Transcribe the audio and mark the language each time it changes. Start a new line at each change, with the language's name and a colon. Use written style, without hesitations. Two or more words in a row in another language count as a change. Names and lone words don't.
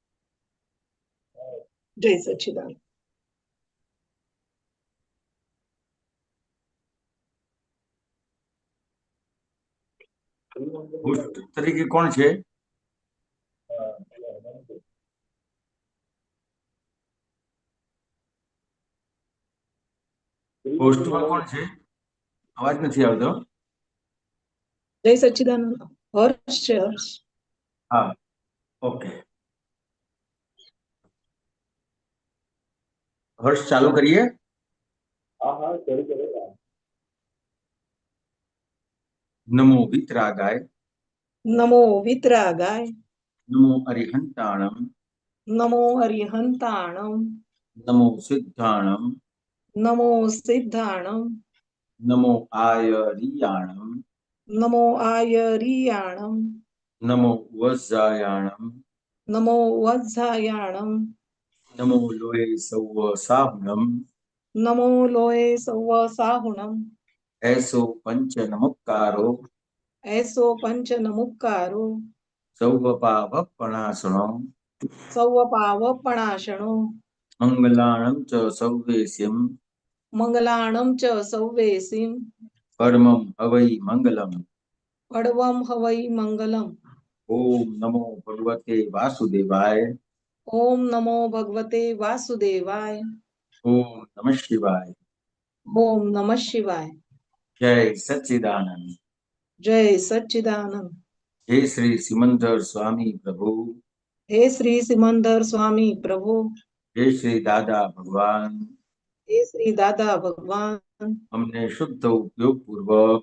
Sanskrit: जय सच्चिदानंद।
Gujarati: હોસ્ટ તરીકે કોણ છે? હોસ્ટમાં કોણ છે? અવાજ નથી આવતો.
Sanskrit: जय सच्चिदानंद।
Gujarati: हर्ष છે, हर्ष। હા, ઓકે. હર્ષ ચાલુ કરીએ.
Prakrit languages: નમો વિતરાગાય, नमो वितरागाय, નમો અરિહંતાણમ, नमो अरिहंताणम, નમો સિદ્ધાણમ, नमो सिद्धाणम, નમો આયરિયાણમ, नमो आयरियाणम, નમો વજ્જાયાણમ, नमो वज्जायाणम, નમો લોય સૌ સાહુણમ, नमो लोये सव्व साहुणम, એસો પંચ નમુક્કારો, ऐसो पंच नमुक्कारो, સૌ પાવપણાસણો, सव्व पावपणाशणो, મંગલાણમ ચ સૌવેસ્યમ, मंगलाणम च सव्वेसिम, પરમમ હવૈ મંગલમ. अडवम हवै मंगलम।
Sanskrit: ઓમ નમો ભગવતે વાસુદેવાય. ओम नमो भगवते वासुदेवाय। ઓમ નમઃ શિવાય. ओम नमः शिवाय। જય સચ્ચિદાનંદ. जय सच्चिदानंद।
Gujarati: હે શ્રી સિમંદર સ્વામી પ્રભુ, હે શ્રી સિમંદર સ્વામી પ્રભુ, હે શ્રી દાદા ભગવાન, હે શ્રી દાદા ભગવાન, અમને શુદ્ધ ઉપયોગપૂર્વક